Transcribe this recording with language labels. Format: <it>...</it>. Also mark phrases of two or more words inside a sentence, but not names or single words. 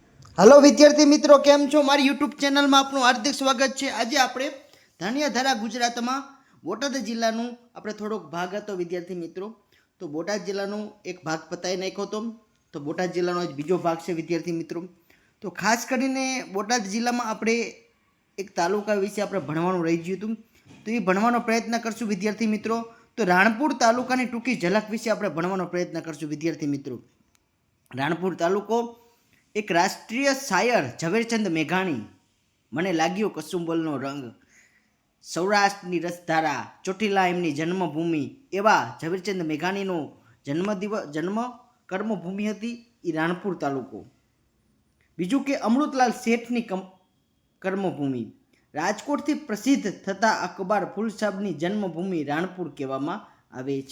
<gu>હેલો વિદ્યાર્થી મિત્રો કેમ છો મારી યૂટ્યૂબ ચેનલ માં આપનું હાર્દિક સ્વાગત હૈ। આજ આપણે ધાન્યધારા ગુજરાત માં બોટાદ જિલ્લાનું આપણે થોડોક ભાગ હતો વિદ્યાર્થી મિત્રો। તો બોટાદ જિલ્લાનો એક ભાગ પતાઈ નાખ્યો હતો। તો બોટાદ જિલ્લાનો આજ બીજો ભાગ છે વિદ્યાર્થી મિત્રો। તો ખાસ કરીને બોટાદ જિલ્લા માં આપણે એક તાલુકા વિષે આપણે ભણવાનું રહી ગયું હતું। તો યે ભણવાનો પ્રયત્ન કરશું વિદ્યાર્થી મિત્રો। તો રાણપુર તાલુકાની ટૂંકી ઝલક વિષે આપણે ભણવાનો પ્રયત્ન કરશું વિદ્યાર્થી મિત્રો। રાણપુર તાલુકો એક રાષ્ટ્રીય શાયર ઝવેરચંદ મેઘાણી મને લાગ્યો કસુંબલનો રંગ સૌરાષ્ટ્રની રસધારા ચોટીલા એમની જન્મભૂમિ એવા ઝવેરચંદ મેઘાણીનો જન્મ કર્મભૂમિ હતી એ રાણપુર તાલુકો। બીજું કે અમૃતલાલ શેઠની કર્મભૂમિ રાજકોટથી પ્રસિદ્ધ થતા અખબાર ફૂલ સાહેબની જન્મભૂમિ રાણપુર કહેવામાં આવે છે।</gu>